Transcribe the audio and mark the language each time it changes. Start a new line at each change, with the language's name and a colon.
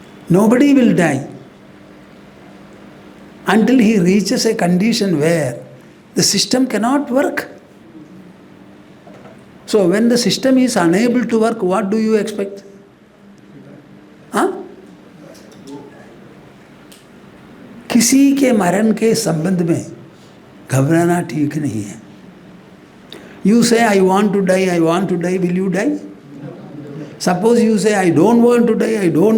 English: Nobody will die until he reaches a condition where the system cannot work. So when the system is unable to work, what do you expect? हाँ?
Hindi: किसी के मरण के संबंध में घबराना ठीक नहीं है.
English: You say, I want to die, will you die? Suppose you say, I don't want to die.